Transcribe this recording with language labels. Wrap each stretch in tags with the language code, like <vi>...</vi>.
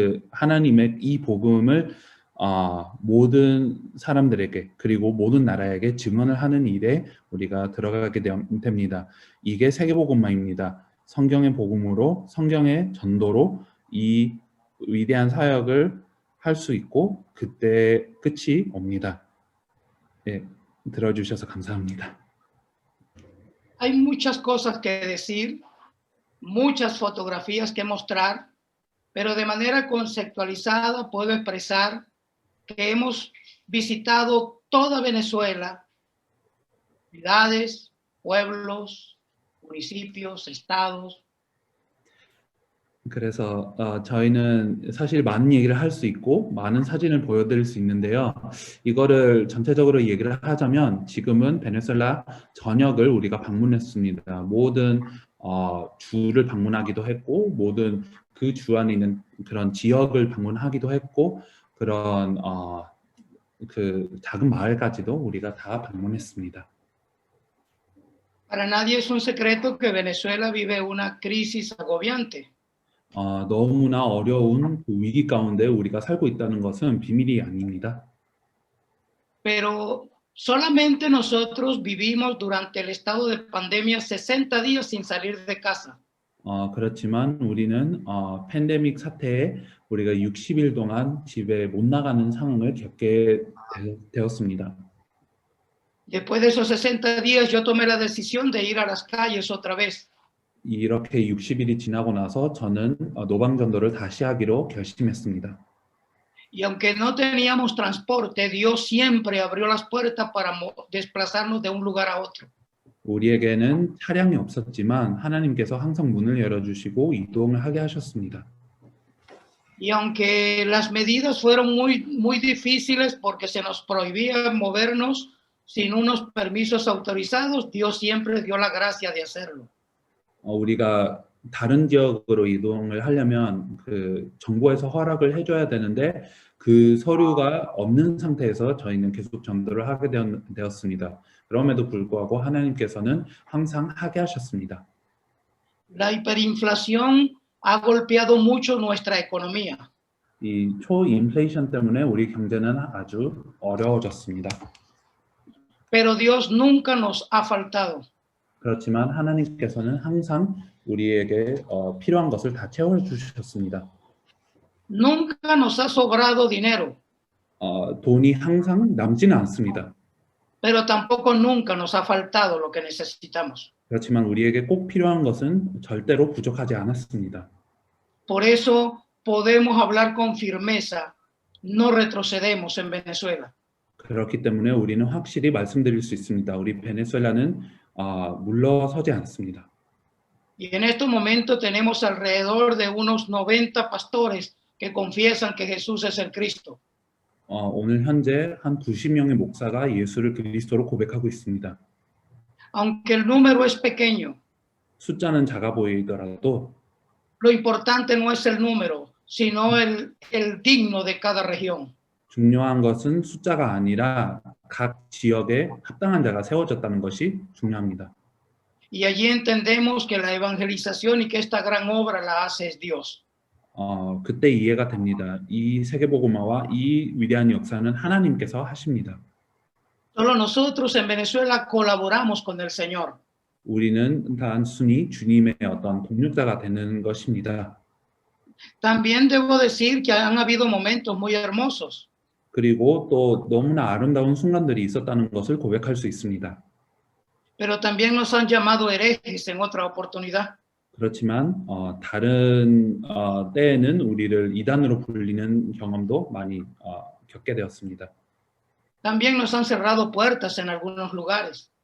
<ko>하나님의 이 복음을 모든 사람들에게 그리고 모든 나라에게 증언을 하는 일에 우리가 들어가게 됩니다. 이게 세계복음화입니다. 성경의 복음으로 성경의 전도로 이 위대한 사역을 할 수 있고 그때 끝이 옵니다. 네, 들어주셔서 감사합니다.</ko> <es>Hay muchas cosas que decir, muchas fotografías que mostrar, pero de manera conceptualizada puedo expresar que hemos visitado toda Venezuela, ciudades, pueblos, municipios, estados.</es> <ko>그래서 저희는 사실 많은 얘기를 할 수 있고 많은 사진을 보여드릴 수 있는데요. 이거를 전체적으로 얘기를 하자면 지금은 베네수엘라 전역을 우리가 방문했습니다. 모든 주를 방문하기도 했고 모든 그 주 안에 있는 그런 지역을 방문하기도 했고 그런 그 작은 마을까지도 우리가 다 방문했습니다.</ko> <es>Para nadie es un secreto que Venezuela vive una crisis agobiante.</es> <ko>너무나 어려운 그 위기 가운데 우리가 살고 있다는 것은 비밀이 아닙니다.</ko> <es>Pero solamente nosotros vivimos durante el estado de pandemia 60 días sin salir de casa.</es> <ko>그렇지만 우리는 팬데믹 사태에 우리가 60일 동안 집에 못 나가는 상황을 겪게 되었습니다.</ko> <es>Después de esos 60 días yo tomé la decisión de ir a las calles otra vez.</es> <ko>이렇게 60일이 지나고 나서 저는 노방전도를 다시 하기로 결심했습니다.</ko> <es>Y aunque no teníamos transporte, Dios siempre abrió las puertas para desplazarnos de un lugar a otro.</es> <ko>우리에게는 차량이 없었지만 하나님께서 항상 문을 열어주시고 이동을 하게 하셨습니다.</ko> <es>Y aunque las medidas fueron muy difíciles porque se nos prohibía movernos sin unos permisos autorizados, Dios siempre dio la gracia de hacerlo.</es> <ko>우리가 다른 지역으로 이동을 하려면 그 정부에서 허락을 해줘야 되는데 그 서류가 없는 상태에서 저희는 계속 전도를 하게 되었습니다. 그럼에도 불구하고 하나님께서는 항상 하게 하셨습니다.</ko> <es>La hiperinflación ha golpeado mucho nuestra economía.</es> <ko>이 초인플레이션 때문에 우리 경제는 아주 어려워졌습니다.</ko> <es>Pero Dios nunca nos ha faltado.</es> <ko>그렇지만 하나님께서는 항상 우리에게 필요한 것을 다 채워주셨습니다.</ko> <es>Nunca nos ha sobrado dinero.</es> <ko>돈이 항상 남지는 않습니다.</ko> <es>Pero tampoco nunca nos ha faltado lo que necesitamos.</es> <ko>그렇지만 우리에게 꼭 필요한 것은 절대로 부족하지 않았습니다.</ko> <es>Por eso podemos hablar con firmeza. No retrocedemos en Venezuela.</es> <ko>그렇기 때문에 우리는 확실히 말씀드릴 수 있습니다. 우리 베네수엘라는 물러서지 않습니다.</ko> <es>Y en estos momentos tenemos alrededor de unos 90 pastores que confiesan que Jesús es el Cristo.</es> <ko>오늘 현재 한 90명의 목사가 예수를 그리스도로 고백하고 있습니다.</ko> <es>Aunque el número es pequeño,</es> <ko>숫자는 작아 보이더라도</ko> <es>lo importante no es el número, sino el digno de cada región.</es> <ko>중요한 것은 숫자가 아니라 각 지역에 합당한 자가 세워졌다는 것이 중요합니다.</ko> <es>Y allí entendemos que la evangelización y que esta gran obra la hace es Dios.</es> <ko>그때 이해가 됩니다. 이 세계복음화와 이 위대한 역사는 하나님께서 하십니다.</ko> <es>Solo nosotros en Venezuela colaboramos con el Señor.</es> <ko>우리는 단순히 주님의 어떤 동력자가 되는 것입니다.</ko> <es>También debo decir que han habido momentos muy hermosos.</es> <ko>그리고 또 너무나 아름다운 순간들이 있었다는 것을 고백할 수 있습니다.</ko> <es>Pero también nos han llamado herejes en otra oportunidad.</es> <ko>그렇지만 다른 때에는 우리를 이단으로 불리는 경험도 많이 겪게 되었습니다.</ko> <es>También nos han cerrado puertas en algunos lugares.</es>